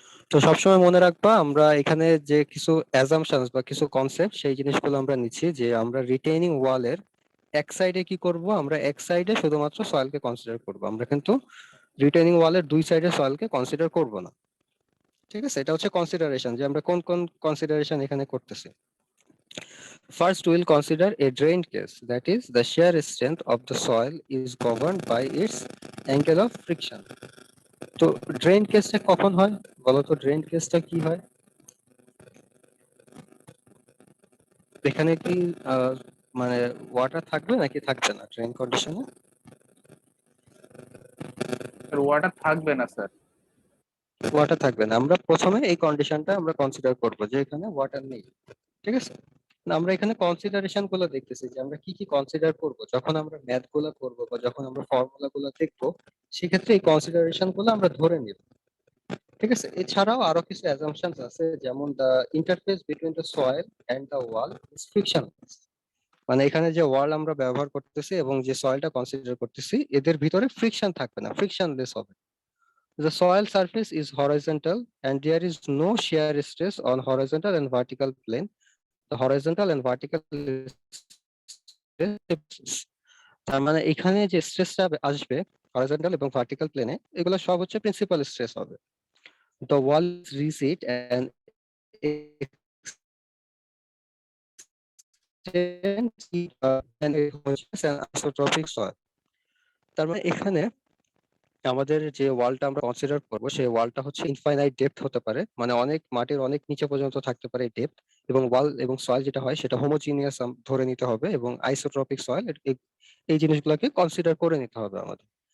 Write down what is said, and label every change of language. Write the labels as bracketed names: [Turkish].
[Bangla] তো সবসময় মনে রাখবা, আমরা এখানে যে কিছু অ্যাজাম্পশনস বা কিছু কনসেপ্ট, সেই জিনিসগুলো আমরা নিচ্ছি, যে আমরা রিটেইনিং ওয়ালের এক সাইডে কি করব, আমরা এক সাইডে শুধুমাত্র সয়েলকে কনসিডার করব, আমরা কিন্তু রিটেইনিং ওয়ালের দুই সাইডে সয়েলকে কনসিডার করব না। ঠিক আছে? এটা হচ্ছে কনসিডারেশন, যে আমরা কোন কোন কনসিডারেশন এখানে করতেছি। [English] First, we'll consider a drained case, that is, the shear strength of the soil is governed by its angle of friction. [Bangla] তো ড্রেন কেসটা কখন হয় বলো তো? ড্রেন কেসটা কি হয়? এখানে কি মানে ওয়াটার থাকবে নাকি থাকবে না ড্রেন কন্ডিশনে? স্যার ওয়াটার থাকবে না স্যার। ওয়াটার থাকবে না। আমরা প্রথমে এই কন্ডিশনটা আমরা কনসিডার করব, যে এখানে ওয়াটার নেই। ঠিক আছে? না, আমরা এখানে কনসিডারেশন গুলো দেখতেছি, যে আমরা কি কি কনসিডার করব যখন আমরা ম্যাথ গুলো করব বা যখন আমরা ফর্মুলা গুলো দেখবো, সেক্ষেত্রে এই কনসিডারেশন গুলো আমরা ধরে নিব। ঠিক আছে? এছাড়াও আরো কিছু অ্যাজাম্পশনস আছে, যেমন [English] The interface between the soil and the wall is friction. [Bangla] মানে এখানে যে ওয়াল আমরা ব্যবহার করতেছি এবং যে সয়েলটা কনসিডার করতেছি, এদের ভিতরে ফ্রিকশন থাকবে না, ফ্রিকশনলেস হবে। [English] The soil surface is horizontal and there is no shear stress on horizontal and vertical plane. The horizontal and vertical stress, [Bangla] তার মানে এখানে যে স্ট্রেসটা আসবে হরাইজন্টাল এবং ভার্টিক্যাল প্লেনে, এগুলো সব হচ্ছে প্রিন্সিপাল স্ট্রেস হবে। [English] The wall is rigid and extends and it homogeneous and isotropic soil. [Bangla] তার মানে এখানে আমাদের যে ওয়ালটা আমরা কনসিডার করব, সেই ওয়ালটা হচ্ছে ইনফাইনাইট ডেপথ হতে পারে, মানে অনেক মাটির অনেক নিচে পর্যন্ত থাকতে পারে ডেপথ, এবং ওয়াল এবং সয়েল যেটা হয় সেটা হোমোজিনিয়াস ধরে নিতে হবে, এবং আইসোট্রপিক সয়েল, এই জিনিসগুলোকে কনসিডার করে নিতে হবে আমাদের।